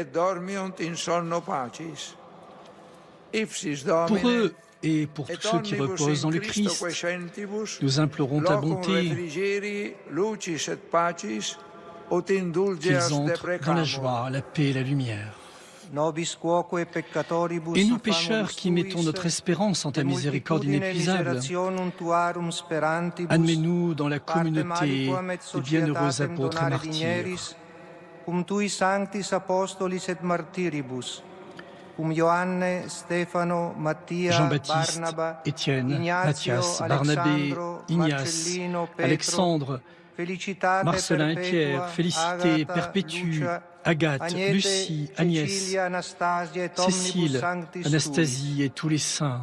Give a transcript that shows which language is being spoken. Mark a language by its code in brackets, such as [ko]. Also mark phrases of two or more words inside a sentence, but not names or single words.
[fr] Pour eux et pour tous ceux qui reposent dans le Christ, nous implorons ta bonté, qu'ils entrent dans la joie, la paix et la lumière. Et nous, pécheurs qui mettons notre espérance en ta miséricorde inépuisable, admets-nous dans la communauté des bienheureux apôtres et martyrs, [la] cum tui sanctis apostolis et martyribus, cum Ioanne, Stefano, Mattia, [fr] Jean-Baptiste, Étienne, Matthias, Barnabé, Ignace, Alexandre, Marcelin et Pierre, Félicité, Perpétue, Agathe, Lucie, Agnès, Cécile, Anastasie et tous les saints.